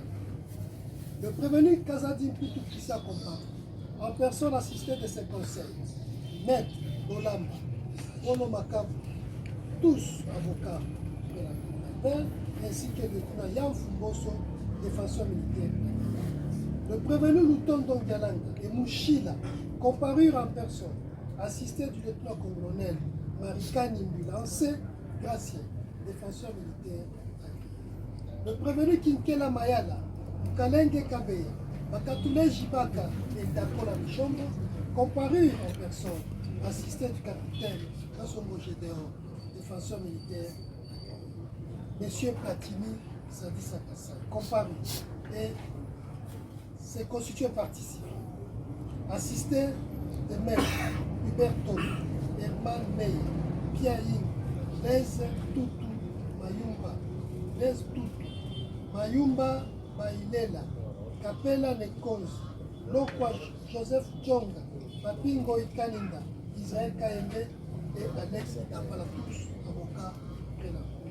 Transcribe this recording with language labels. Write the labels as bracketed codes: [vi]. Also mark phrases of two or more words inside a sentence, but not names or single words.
[fr] Le prévenu Kazadim Pitou qui s'accompagne, en personne assistée de ses conseils, maître Bolamba, Polo Makabu, tous avocats de la Cour, ainsi que le lieutenant Yam Fumboso, défenseur militaire. Le prévenu Louton Dongalanga et Mouchila comparurent en personne, assistés du lieutenant-colonel Marika Nimbulance, Gracien, défenseur militaire. Le prévenu Kinkela Mayala, Mukalenge Kabeya, Bakatule Jibaka et Dakola Michombo comparurent en personne, assistés du capitaine Kassongo Gédéon, défenseur militaire. Monsieur Platini Sadissa Kassai comparut et s'est constitué partie civile. Assisté de maîtres Huberto, Herman Meyer, Pierre Ying, Les Tutu Mayumba, Les Tutu Mayumba Bailela, Kapela Nekonzi, Lokwa Joseph Djonga, Papingo Ikaninda, Israël Kaembe et Alex Dambala, tous avocats de la Cour.